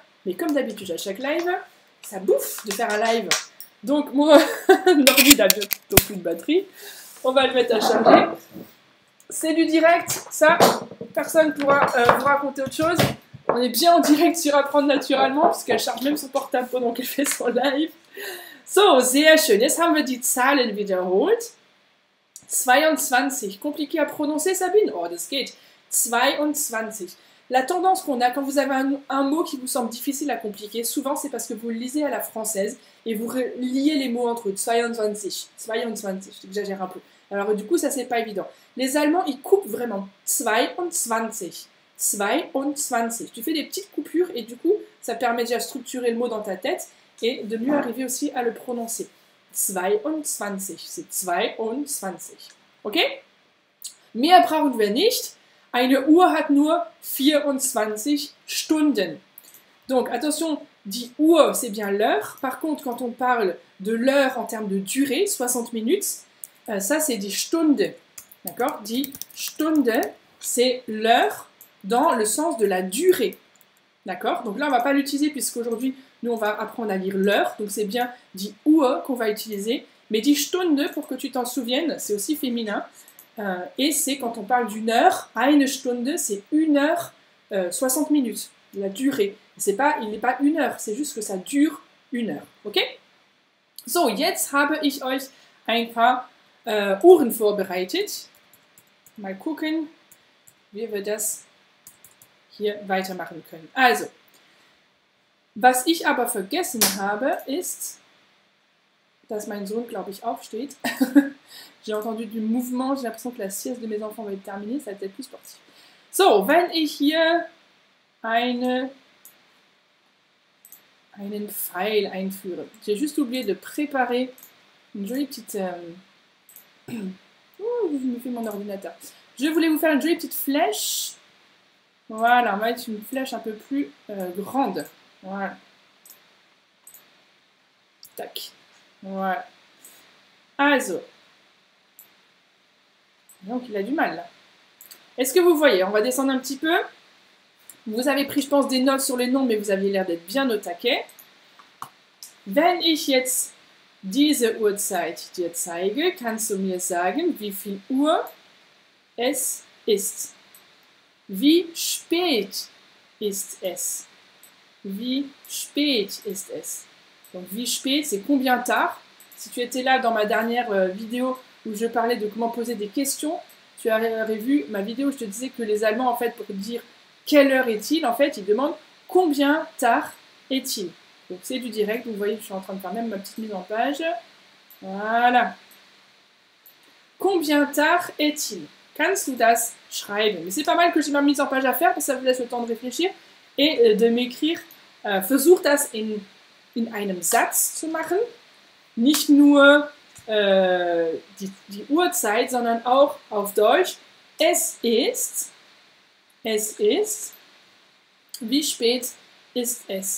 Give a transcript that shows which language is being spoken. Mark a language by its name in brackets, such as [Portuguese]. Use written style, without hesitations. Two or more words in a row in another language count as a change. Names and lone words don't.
[French] Mais comme d'habitude, à chaque live, ça bouffe de faire un live. Donc mon ordi n'a bientôt plus de batterie. On va le mettre à charger. C'est du direct, ça, personne ne pourra vous raconter autre chose. On est bien en direct sur Apprendre naturellement, puisqu'elle charge même son portable pendant qu'elle fait son live. [German] So, sehr schön. Jetzt haben wir die Zahlen wiederholt. 22, [French] compliqué à prononcer Sabine? [German] Oh, das geht. [French] 22. La tendance qu'on a quand vous avez un mot qui vous semble difficile à compliquer, souvent c'est parce que vous le lisez à la française et vous liez les mots entre eux. 22, j'exagère un peu. Alors du coup ça c'est pas évident. Les Allemands ils coupent vraiment. 22. Tu fais des petites coupures et du coup ça permet déjà de structurer le mot dans ta tête et de mieux arriver aussi à le prononcer. 22, c'est 22. Okay? Mehr brauchen wir nicht. Eine Uhr hat nur 24 Stunden. Donc, attention, [German] die Uhr, [French] c'est bien l'heure. Par contre, quand on parle de l'heure en termes de durée, 60 minutes, ça, c'est [German] die Stunde. [French] D'accord? [German] Die Stunde, [French] c'est l'heure dans le sens de la durée. D'accord? Donc là, on ne va pas l'utiliser puisqu'aujourd'hui, nous, on va apprendre à lire l'heure. Donc, c'est bien [German] die Uhr [French] qu'on va utiliser. [German] Mais die Stunde, [French] pour que tu t'en souviennes, c'est aussi féminin. Et c'est quand on parle d'une heure, [German] eine Stunde, [French] c'est 1 heure, 60 minutes, la durée. Il n'est pas 1 heure, c'est juste que ça dure 1 heure. Ok? [German] So, jetzt habe ich euch ein paar Uhren vorbereitet. Mal gucken, wie wir das hier weitermachen können. Also, was ich aber vergessen habe, ist, dass mein Sohn, glaube ich, aufsteht. [French] J'ai entendu du mouvement, j'ai l'impression que la sieste de mes enfants va être terminée, ça va être plus sportif. [German] So, wenn ich hier einen Pfeil einführe. [French] J'ai juste oublié de préparer une jolie petite... je me fais mon ordinateur. Je voulais vous faire une jolie petite flèche. Voilà, on va mettre une flèche un peu plus grande. Voilà. Tac. Voilà. Also. Donc il a du mal là. Est-ce que vous voyez? On va descendre un petit peu. Vous avez pris, je pense, des notes sur les noms, mais vous aviez l'air d'être bien au taquet. [German] Wenn ich jetzt diese Uhrzeit dir zeige, kannst du mir sagen, wie viel Uhr es ist. Wie spät ist es? Wie spät ist es? Donc, wie spät, [French] c'est combien tard. Si tu étais là dans ma dernière vidéo où je parlais de comment poser des questions, tu aurais vu ma vidéo où je te disais que les Allemands, en fait, pour dire quelle heure est-il, en fait, ils demandent combien tard est-il. Donc, c'est du direct. Vous voyez, je suis en train de faire même ma petite mise en page. Voilà. Combien tard est-il? [German] Kannst du das schreiben? [French] Mais c'est pas mal que j'ai ma mise en page à faire parce que ça vous laisse le temps de réfléchir et de m'écrire. [German] Versuch das in einem Satz zu machen. Nicht nur die Uhrzeit, sondern auch auf Deutsch. Es ist. Wie spät ist es?